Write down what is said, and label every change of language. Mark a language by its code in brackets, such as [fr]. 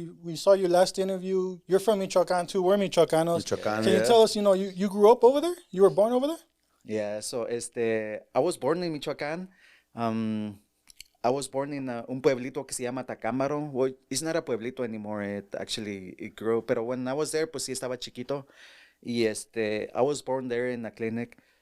[en] We saw your last interview. You're from Michoacan, too. We're Michoacanos. Michoacan, Can you tell us, you grew up over there? You were born over there? Yeah, so I was born in Michoacan. I was born in [es] un pueblito que se llama Tacámbaro. [en] Well, it's not a pueblito anymore. It grew. [es] Pero [en] when I was there, [es] pues sí estaba chiquito. [en] Y I was born there in a clinic.